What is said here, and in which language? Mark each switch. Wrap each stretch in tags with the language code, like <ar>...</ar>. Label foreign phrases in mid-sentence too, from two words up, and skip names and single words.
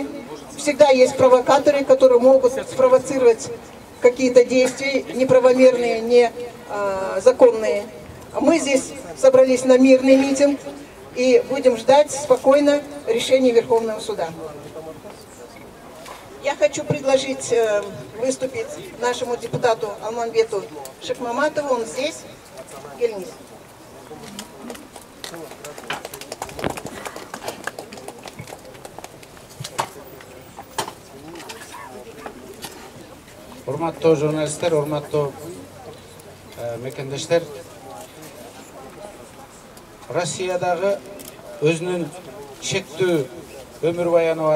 <ru>Всегда есть провокаторы, которые могут спровоцировать какие-то действия неправомерные, незаконные. Мы здесь собрались на мирный митинг и будем ждать спокойно решения Верховного суда. Я хочу предложить выступить нашему депутату Алманбету Шикмаматову. Он здесь. Гельнис.</ru> <ky>Урматтуу журналисттер, урматтуу мекендештер, Россиядагы өзүнүн шектүү өмүр баяны бар.</ky>